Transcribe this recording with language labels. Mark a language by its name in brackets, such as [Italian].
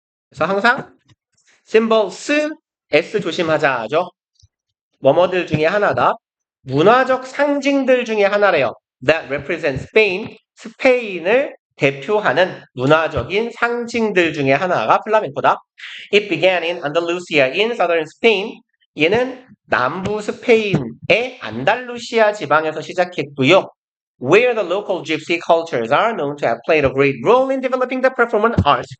[Korean] 그래서 항상 symbols S 조심하자죠. 뭐뭐들 중에 하나다. 문화적 상징들 중에 하나래요. [English] That represent Spain. [Korean] 스페인을 대표하는 문화적인 상징들 중에 하나가 플라멩코다. [English] It began in Andalusia in southern Spain. [Korean] 얘는 남부 스페인의 안달루시아 지방에서 시작했고요. [English] Where the local gypsy cultures are known to have played a great role in developing the performance arts.